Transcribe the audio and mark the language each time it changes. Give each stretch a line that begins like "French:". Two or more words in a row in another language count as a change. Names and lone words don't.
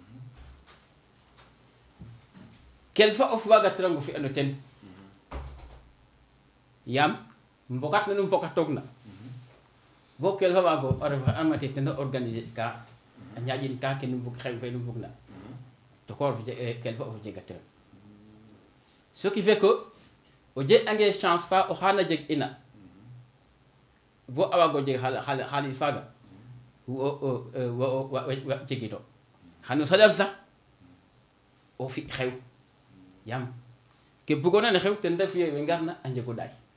Serer: kelfa of waagatirango fi'ano ten yaam mbokat nanu mbokatoogna bo kelfa waago a ref amate ten a organiser ka a ñaaƴin ka ke nu mbug xew fe nu mbugna to ko kelfa of jegatiran
French: ce qui fait que
Serer: o jegange chance fa o xaana jeg ina bo a waago jeg xaalis faaga wa jegino xano saɗar sax o fi xew yaam ke bugoona ne xew ten ref ye we ngarna a njego ɗaay